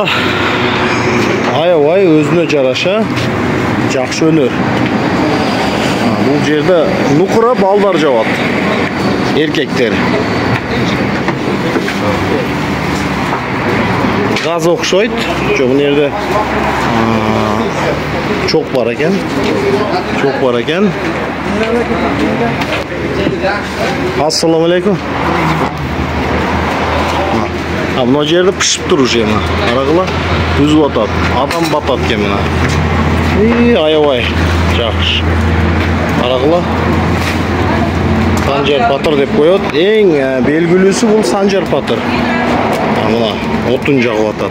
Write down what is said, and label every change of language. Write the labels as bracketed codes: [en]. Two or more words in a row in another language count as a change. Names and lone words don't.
[ky] Аябай өзүнө жараша жакшы өнөр. Бул жерде нукура балдар жабат. Эркектер. Газ окшойт. Жок, бул жерде чок бар экен. [uz] Assalomu alaykum. [ky] Мына жерде пишип тур уже мына. Карагыла, түзүп атат. Адам батат экен мына. Аябай жакшы. Карагыла. Sanjar Patır деп коет. Эң белгилүүсү бул Sanjar Patır. Мына отун жагып атат.